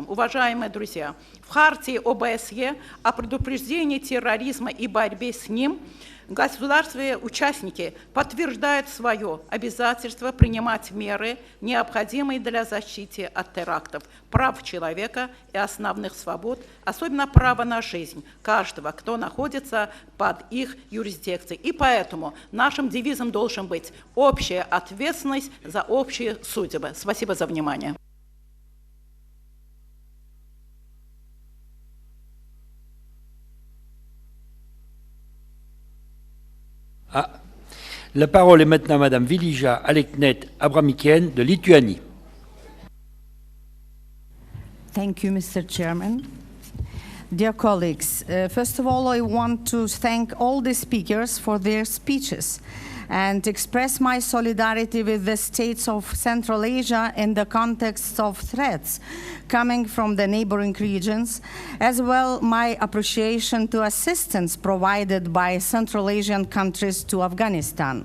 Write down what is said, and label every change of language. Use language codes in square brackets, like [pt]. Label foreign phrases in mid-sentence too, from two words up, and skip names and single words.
[ru] Уважаемые друзья, в хартии ОБСЕ о предупреждении терроризма и борьбе с ним государства-участники подтверждают свое обязательство принимать меры, необходимые для защиты от терактов, прав человека и основных свобод, особенно право на жизнь каждого, кто находится под их юрисдикцией. И поэтому нашим девизом должен быть общая ответственность за общие судьбы. Спасибо за внимание. [fr] La parole est maintenant à Madame Vilija Aleknet-Abramikian de Lituanie. [en] Thank you, Mr. Chairman. Dear colleagues, first of all, I want to thank all the speakers for their speeches and express my solidarity with the states of Central Asia in the context of threats coming from the neighboring regions, as well my appreciation to assistance provided by Central Asian countries to Afghanistan.